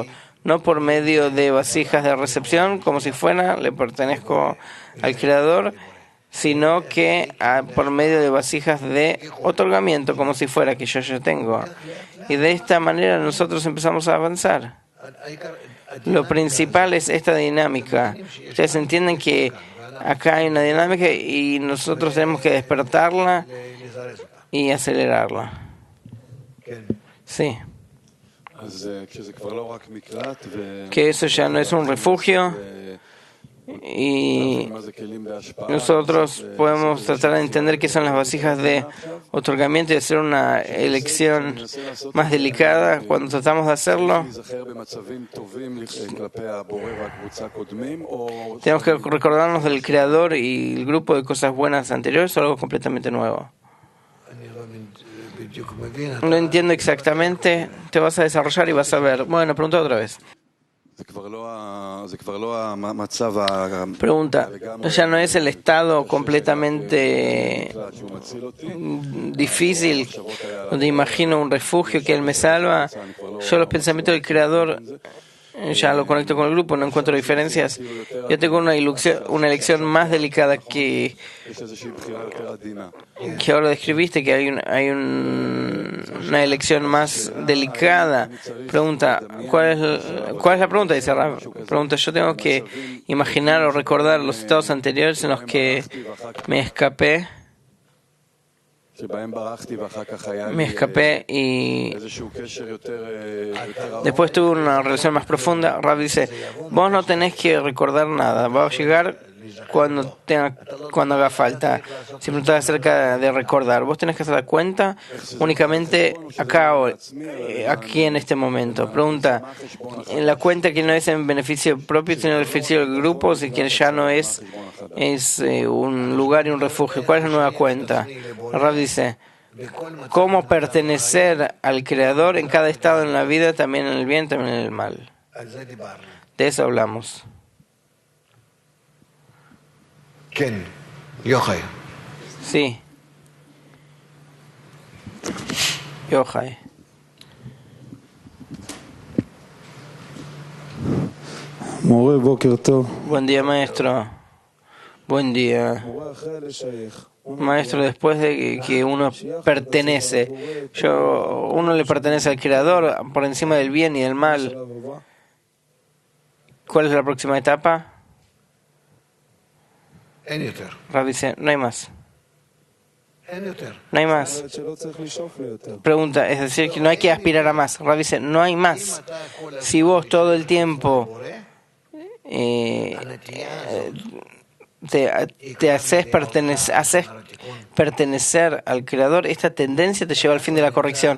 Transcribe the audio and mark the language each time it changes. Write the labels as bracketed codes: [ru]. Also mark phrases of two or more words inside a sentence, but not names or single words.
[es] No por medio de vasijas de recepción, como si fuera, le pertenezco al Creador, sino que por medio de vasijas de otorgamiento, como si fuera que yo ya tengo. Y de esta manera nosotros empezamos a avanzar. Lo principal es esta dinámica. Ustedes entienden que acá hay una dinámica y nosotros tenemos que despertarla [he] לזרז אותה. [es] y acelerarla. [he] כן. [es] Sí, [he] אז כשזה כבר לא רק מקלט, [es] que eso ya no es un refugio y [he] מה זה כלים בהשפעה, [es] nosotros podemos tratar de entender qué son las vasijas de otorgamiento y hacer una elección más delicada cuando tratamos de hacerlo. [he] להיזכר במצבים טובים כלפי הבורא והקבוצה הקודמים, או [es] Tenemos que recordarnos del creador y el grupo de cosas buenas anteriores o algo completamente nuevo. [he] אני לא בדיוק מבין. [es] No entiendo exactamente, te vas a desarrollar y vas a ver. Bueno, pregunta otra vez. [he] זה כבר לא המצב [es] Pregunta, ya no es el estado completamente [he] שהוא מציל אותי, [es] difícil donde imagino un refugio que Él me salva. Yo los pensamientos del Creador ya lo conecto con el grupo, no encuentro diferencias. Yo tengo una elección más delicada que [he] יש איזושהי בחירה יותר עדינה. [es] ahora describiste, que hay una elección más delicada. Pregunta, ¿cuál es la pregunta? Dice Rab. Pregunta, yo tengo que imaginar o recordar los estados anteriores en los que me escapé [he] שבהם ברחתי ואחר כך היה [es] me [he] לי [es] escapé y [he] איזשהו קשר יותר [es] después tuve una relación más profunda. Rab dice, vos no tenés que recordar nada, va a llegar cuando haga falta. Siempre estás acerca de recordar. Vos tenés que hacer la cuenta únicamente acá o aquí en este momento. Pregunta, en la cuenta que no es en beneficio propio, sino en beneficio del grupo, si que ya no es un lugar y un refugio. ¿Cuál es la nueva cuenta? Rab dice, cómo pertenecer al Creador en cada estado en la vida, también en el bien, también en el mal. [he] על זה דיברנו. [es] De eso hablamos. [he] כן, יוחאי. [es] Sí. Yochai. [he] מורה, בוקר טוב. [es] Buen día, maestro. Buen día. מורה, אחרי לשייך. Maestro, después de que uno pertenece, uno le pertenece al Creador por encima del bien y del mal. ¿Cuál es la próxima etapa? [he] אין יותר. [es] Rab dice, no hay más. [he] אין יותר. [es] No hay más. [he] שלא צריך לשאוף ליותר. [es] Pregunta, es decir, que no hay que aspirar a más. Rab dice, no hay más. Si vos todo el tiempo te haces pertenecer al Creador, esta tendencia te lleva al fin de la corrección.